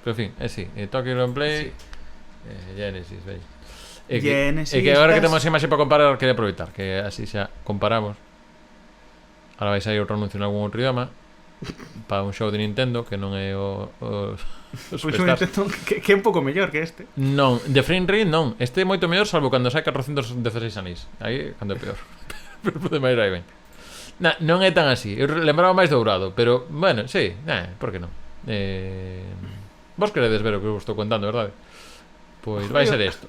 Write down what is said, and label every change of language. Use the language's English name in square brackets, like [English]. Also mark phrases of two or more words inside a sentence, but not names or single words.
[Galician] Pero en fin, sí, Toki [English] Long Play, [Galician] Genesis, veis. Genesis, É que agora que estás- temos imaxe para comparar, quería aproveitar que así xa comparamos. Ahora vais a ir outro anuncio en algún outro idioma para un show de Nintendo que non é o Pois un Superstars. Nintendo que é un pouco mellor que este. Non, de [English] frame rate [Galician] non. Este é moito mellor salvo cando sai 416 anéis. Aí cando é peor. Pero de maneira aí ben. Non é tan así. Eu lembraba máis dourado, pero bueno, sí, por que non? Vos queredes ver o que vos estou contando, verdade? Pois vai ser isto.